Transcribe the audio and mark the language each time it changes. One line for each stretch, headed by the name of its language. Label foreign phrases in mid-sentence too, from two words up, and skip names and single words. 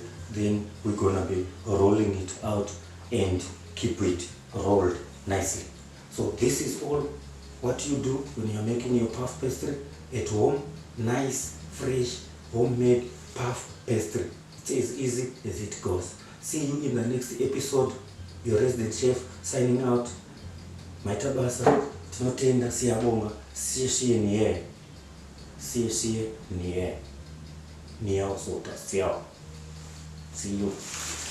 English: Then we're gonna be rolling it out and keep it rolled nicely. So this is all what you do when you're making your puff pastry at home. Nice, fresh, homemade puff pastry. It's as easy as it goes. See you in the next episode. Your resident chef signing out.
Shona: Maitabasa, tinotenda siyabonga, siye niye. Siye niye. Niye osota, siya.
English: See you.